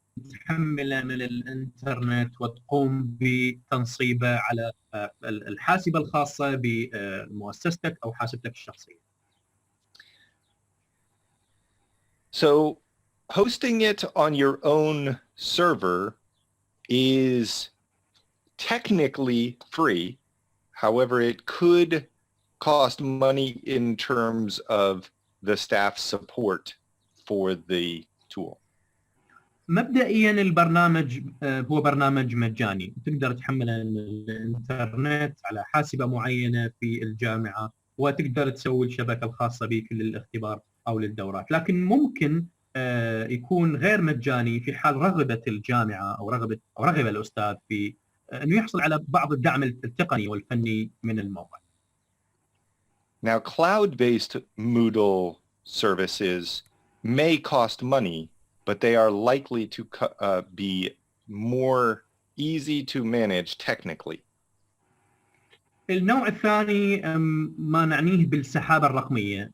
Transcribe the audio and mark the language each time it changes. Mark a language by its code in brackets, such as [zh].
[ar] تحمله من الانترنت وتقوم بتنصيبه على الحاسبة الخاصة بمؤسستك أو حاسبتك الشخصية. [en] So hosting it on your own server is technically free. However, it could cost money in terms of the staff support for the tool. [ar] مبدئيا البرنامج هو برنامج مجاني، تقدر تحمله من الانترنت على حاسبة معينة في الجامعة وتقدر تسوي الشبكة الخاصة بك للاختبار أو للدورات، لكن ممكن يكون غير مجاني في حال رغبة الجامعة أو رغب الأستاذ في أنه يحصل على بعض الدعم التقني والفني من الموقع. [en] Now, cloud-based Moodle services may cost money, but they are likely to be more easy to manage technically. [ar] النوع الثاني ما نعنيه بالسحابة الرقمية.